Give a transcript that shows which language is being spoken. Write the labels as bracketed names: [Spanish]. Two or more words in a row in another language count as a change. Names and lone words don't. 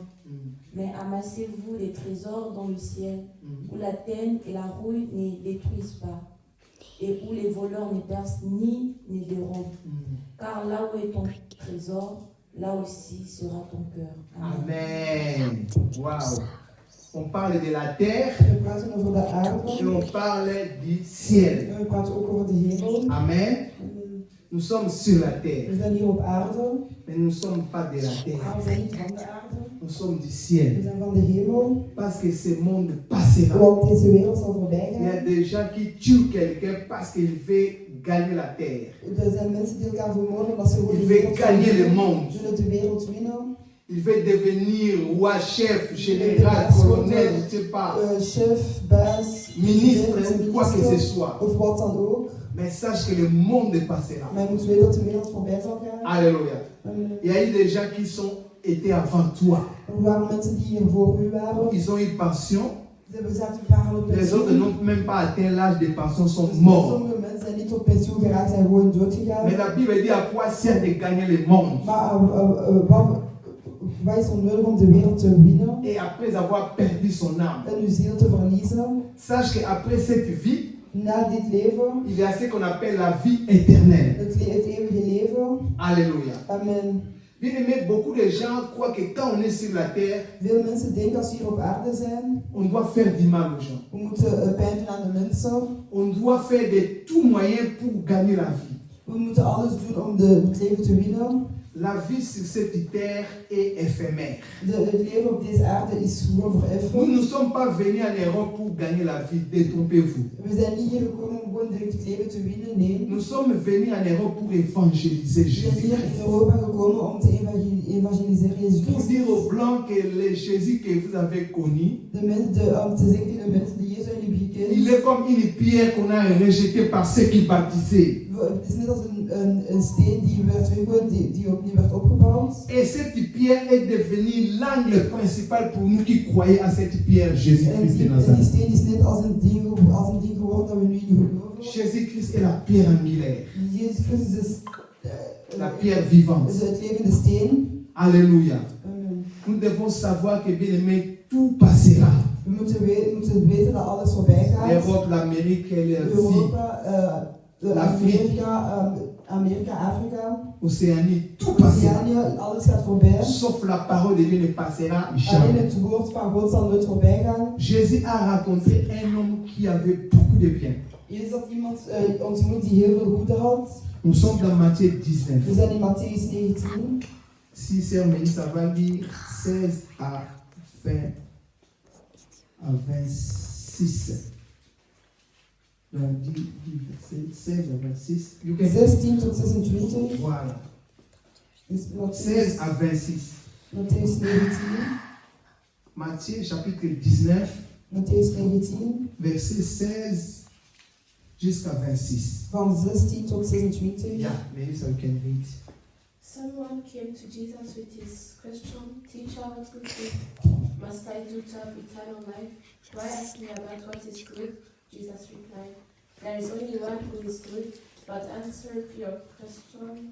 [French] Mais amassez-vous des trésors dans le ciel, où la teigne et la rouille ne détruisent pas, et où les voleurs ne percent ni ne dérobent. Car là où est ton trésor, là aussi sera ton cœur. Amen. Waouh. On parle de la terre [Dutch] We praten over de aarde. [French] et on parle du ciel. [Dutch] En we praten ook over de hemel. [French] Amen. Nous sommes sur la terre, [Dutch] We zijn hier op aarde, [French] mais nous ne sommes pas de la terre. [Dutch] maar we zijn niet van de aarde. [French] Nous sommes du [Dutch] We [French] ciel. [Dutch] zijn van de hemel. [French] Parce que ce monde passera. [Dutch] Want deze wereld zal voorbij [French] Il y a [Dutch] gaan. [French] des gens qui tuent quelqu'un parce qu'il veut gagner la terre. [Dutch] Er zijn mensen die elkaar vermoorden omdat ze gewoon [French] Il [Dutch] de [French] veut [Dutch] wereld [French] gagner le [Dutch] winnen. [French] monde. [Dutch] Zullen de wereld winnen. [French] Il veut devenir roi, chef, général, colonel, je ne sais pas, [Dutch] Chef, baas, [French] ministre, [Dutch] president, [French] quoi que ce [Dutch] minister, [French] soit. [Dutch] of wat dan ook. [French] Mais sache que le monde passera. [Dutch] Maar je moet weten dat de wereld voorbij zal gaan. [French] Alléluia. Il y a eu des gens qui étaient avant toi. [Dutch] Er waren mensen die hier voor u waren. [French] Ils ont eu pension. [Dutch] Ze zaten vaak al op [French] Les autres [Dutch] pensioen. [French] n'ont même pas atteint l'âge de pension, sont morts. [Dutch] Sommige mensen zijn niet op pensioen geraakt, zijn gewoon dood gegaan. [French] Mais la Bible dit à quoi sert de gagner le monde. [Dutch] Maar wat is er nodig om de wereld te winnen [French] Et après avoir perdu son âme. [Dutch] en uw ziel te verliezen? [French] Sache qu'après cette vie, [Dutch] Na dit leven, [French] il y a ce qu'on appelle la vie éternelle. [Dutch] het eeuwige leven. [French] Alléluia. Amen. Bien aimé, beaucoup de gens croient que quand on est sur la terre, [Dutch] Veel mensen denken als we hier op aarde zijn, [French] on doit faire du mal aux gens. [Dutch] we moeten pijn doen aan de mensen. [French] On doit faire de tout moyen pour gagner la vie. [Dutch] We moeten alles doen om het leven te winnen. [French] La vie sur cette terre est éphémère. [Dutch] Het leven op deze aarde is gewoon voor [French] Nous [Dutch] even. [French] ne sommes pas venus en Europe pour gagner la vie, détrompez-vous. [Dutch] We zijn niet hier gekomen om gewoon direct het leven te winnen, nee. [French] Nous sommes venus en Europe pour évangéliser [Dutch] We zijn hier in [French] Jésus-Christ. [Dutch] Europa gekomen om te evangeliseren Jezus [French] Pour dire [Dutch] Christus. [French] aux Blancs que le Jésus que vous avez connu, [Dutch] Om te zeggen tegen de mensen die Jezus hebben gekend. [French] il est comme une pierre qu'on a rejetée par ceux qui baptisaient. [Dutch] Het is net als een steen die opnieuw werd opgebouwd. [French] Et cette pierre est devenue l'angle principal pour nous qui croyons à cette pierre, [Dutch] En [French] Jésus-Christ de [Dutch] die [French] Nazareth. [Dutch] steen is net als een ding geworden dat we nu in geloven. [French] Jésus-Christ est la pierre angulaire, [Dutch] Jezus Christus is [French] la pierre vivante. [Dutch] het levende steen. [French] Alléluia. Amen. Nous devons savoir que, bien aimé, tout passera. [Dutch] We moeten weten dat alles voorbij gaat. [French] L'Europe, l'Amérique, l'Asie, [Dutch] Europa, [French] L'Afrique. [Dutch] Amerika, Afrika, [French] l'Océanie, tout passera. [Dutch] Oceanië, alles gaat voorbij. [French] Sauf la parole de Dieu ne passera [Dutch] Alleen [French] jamais. [Dutch] het woord van God zal nooit voorbij gaan. [French] Jésus a rencontré un homme qui avait beaucoup de biens. [Dutch] Jezus had iemand ontmoet die heel veel goede had. [French] Nous sommes dans Matthieu [Dutch] We [French] 19. [Dutch] zijn in Matthäus 19. [French] Si c'est Mélie, ça va lire 16 à 26. Donc, 16 à 26. [English] You can- [Dutch] 16 tot 26. [French] Voilà. [Dutch] Dus [French] 16 à 26. [Dutch] Matthäus 19. [French] Matthieu chapitre 19, [Dutch] Matthäus 19. [French] verset 16 jusqu'à 26. [Dutch] Van 16 tot 26. [English] Yeah, maybe so you can read. Someone came to Jesus with his question, Teacher, what good thing must I do to have eternal life? Why ask me about what is good? Jesus replied, there is only one who is good, but answer your question.